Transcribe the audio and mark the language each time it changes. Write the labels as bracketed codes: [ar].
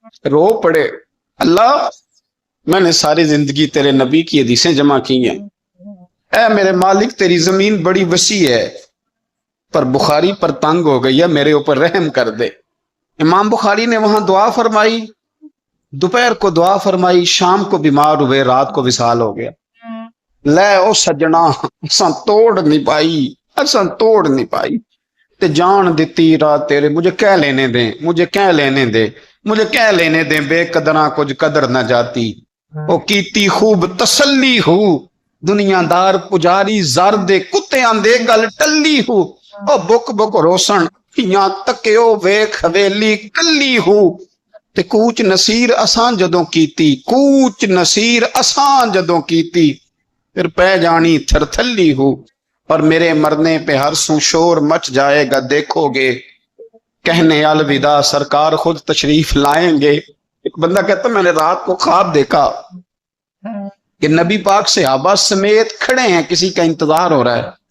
[ur] رو پڑے, اللہ میں نے ساری زندگی تیرے نبی کی حدیثیں جمع کی ہیں, اے میرے مالک تیری زمین بڑی وسیع ہے پر بخاری پر تنگ ہو گئی ہے, میرے اوپر رحم کر دے. امام بخاری نے وہاں دعا فرمائی, دوپہر کو دعا فرمائی, شام کو بیمار ہوئے, رات کو وصال ہو گیا. [pa] لے او سجنا اساں توڑ نہیں پائی, اساں توڑ نہیں پائی تے جان دیتی رات تیرے. [ur] مجھے کہہ لینے دیں, مجھے کہہ لینے دے, مجھے کہہ لینے دیں, [pa] بے قدراں کچھ قدر نہ جاتی. او کیتی خوب تسلی ہو, دنیا دار پجاری زر دے کتیاں دے گل ٹلی ہو. او بک بک روسن یاں تکیو ویکھ حویلی کلی ہو. تے کوچ نصیر اساں جدوں کیتی, کوچ نصیر اساں جدوں کیتی, پھر پہ جانی تھر تھلی ہو. [ur] اور میرے مرنے پہ ہر سو شور مچ جائے گا, دیکھو گے کہنے الوداع سرکار خود تشریف لائیں گے. ایک بندہ کہتا میں نے رات کو خواب دیکھا کہ نبی پاک صحابہ سمیت کھڑے ہیں, کسی کا انتظار ہو رہا ہے.